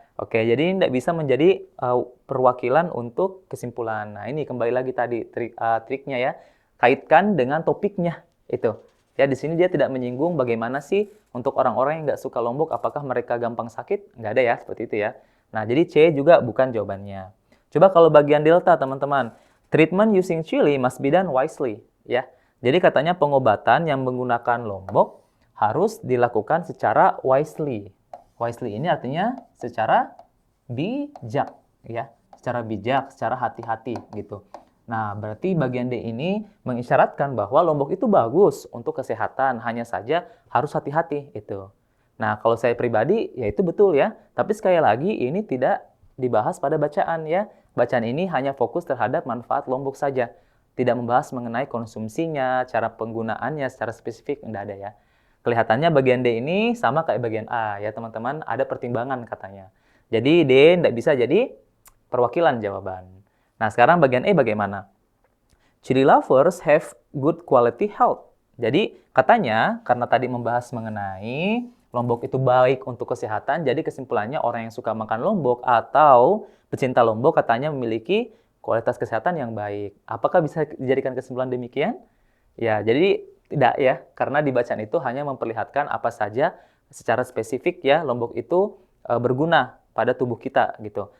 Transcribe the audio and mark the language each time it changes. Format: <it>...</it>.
<id>Oke, jadi tidak bisa menjadi perwakilan untuk kesimpulan. Nah, ini kembali lagi tadi triknya ya. Kaitkan dengan topiknya itu. Ya, di sini dia tidak menyinggung bagaimana sih untuk orang-orang yang nggak suka lombok, apakah mereka gampang sakit? Nggak ada ya, seperti itu ya. Nah, jadi C juga bukan jawabannya. Coba kalau bagian delta, teman-teman.</id> <en>Treatment using chili must be done wisely.</en> <id>Ya, jadi katanya pengobatan yang menggunakan lombok harus dilakukan secara wisely. Wisely ini artinya secara bijak, ya, secara bijak, secara hati-hati gitu. Nah, berarti bagian D ini mengisyaratkan bahwa lombok itu bagus untuk kesehatan, hanya saja harus hati-hati itu. Nah, kalau saya pribadi, ya itu betul ya. Tapi sekali lagi, ini tidak dibahas pada bacaan ya. Bacaan ini hanya fokus terhadap manfaat lombok saja. Tidak membahas mengenai konsumsinya, cara penggunaannya secara spesifik, tidak ada ya. Kelihatannya bagian D ini sama kayak bagian A ya teman-teman, ada pertimbangan katanya. Jadi D tidak bisa jadi perwakilan jawaban. Nah sekarang bagian E bagaimana?</id> <en>Chili lovers have good quality health.</en> <id>Jadi katanya karena tadi membahas mengenai lombok itu baik untuk kesehatan, jadi kesimpulannya orang yang suka makan lombok atau pecinta lombok katanya memiliki kualitas kesehatan yang baik. Apakah bisa dijadikan kesimpulan demikian? Ya, jadi tidak ya, karena di bacaan itu hanya memperlihatkan apa saja secara spesifik ya lombok itu berguna pada tubuh kita gitu.</id>